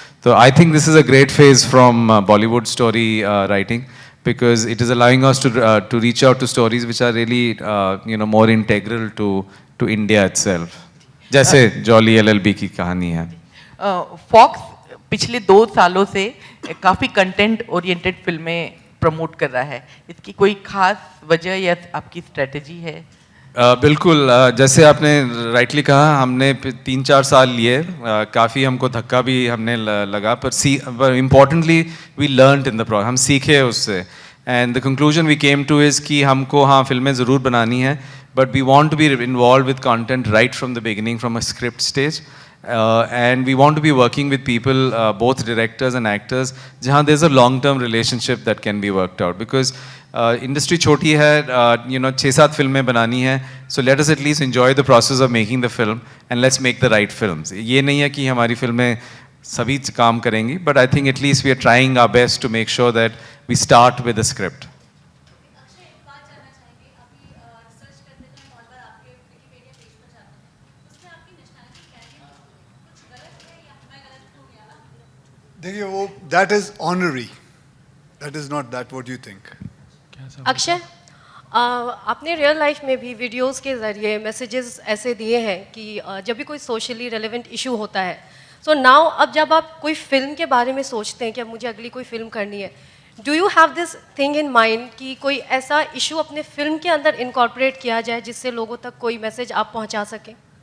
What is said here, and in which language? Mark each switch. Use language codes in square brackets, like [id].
[en] So I think this is a great phase from Bollywood story writing, because it is allowing us to reach out to stories which are really more integral to India itself. [hi] जैसे jolly LLB की कहानी है। Fox पिछले 2 सालों से काफ़ी content oriented फिल्में promote कर रहा है। इसकी कोई खास वजह या आपकी स्ट्रेटजी है? बिल्कुल, जैसे आपने राइटली कहा, हमने 3-4 साल लिए, काफ़ी हमको धक्का भी हमने लगा, पर importantly [en] we learned in the process, [hi] हम सीखे उससे। [en] and the conclusion we came to is [hi] कि हमको हाँ फिल्में ज़रूर बनानी है, [en] but we want to be involve with content right from the beginning, from a script stage, and we want to be working with people, both directors and actors, जहाँ there's a long-term relationship that can be worked out, because industry [hi] छोटी है, 6-7 फिल्में बनानी है, [en] so let us at least enjoy the process of making the film and let's make the right films. [hi] ये नहीं है कि हमारी फिल्में सभी काम करेंगी, [en] but I think at least we are trying our best to make sure that we start with the script. [hi] देखिए वो [en] that is honorary, that is not that what you think. [hi] Akshay, आपने रियल लाइफ में भी videos के ज़रिए messages ऐसे दिए हैं कि जब भी कोई सोशली रेलेवेंट इशू होता है, [en] so now [hi] अब जब आप कोई फिल्म के बारे में सोचते हैं कि अब मुझे अगली कोई फिल्म करनी है, [en] do you have this thing in mind [hi] कि कोई ऐसा इशू अपने फिल्म के अंदर इनकॉर्पोरेट किया जाए जिससे लोगों तक कोई मैसेज आप पहुंचा सकें?